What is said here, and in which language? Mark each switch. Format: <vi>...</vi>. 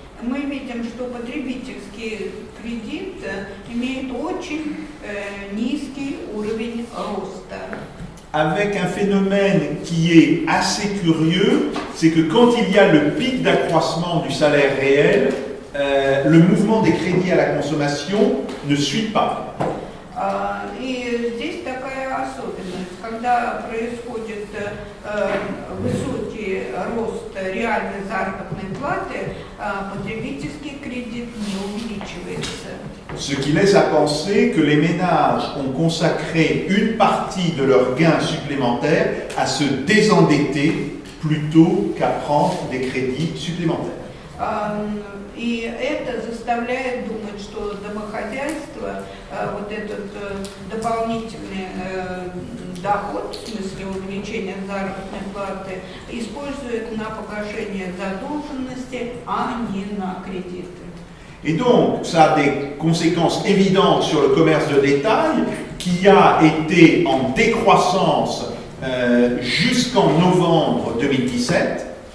<ru>Мы видим, что потребительский потребительский кредит имеет очень низкий уровень роста.</ru> <fr>Avec un phénomène qui est assez curieux, c'est que quand il y a le pic d'accroissement du salaire réel, le mouvement des crédits à la consommation ne suit pas.</fr> <ru>И здесь такая особенность, когда происходит высокий рост реальной заработной платы, потребительский кредит не увеличивается.</ru> <fr>Ce qui laisse à penser que les ménages ont consacré une partie de leurs gains supplémentaires à se désendetter plutôt qu'à prendre des crédits supplémentaires.</fr> <ru>И это заставляет думать, что домохозяйство вот этот дополнительный доход, в смысле увеличения заработной платы, использует на погашение задолженности, а не на кредиты.</ru> <fr>Et donc, ça a des conséquences évidentes sur le commerce de détail qui a été en décroissance jusqu'en novembre 2017.</fr>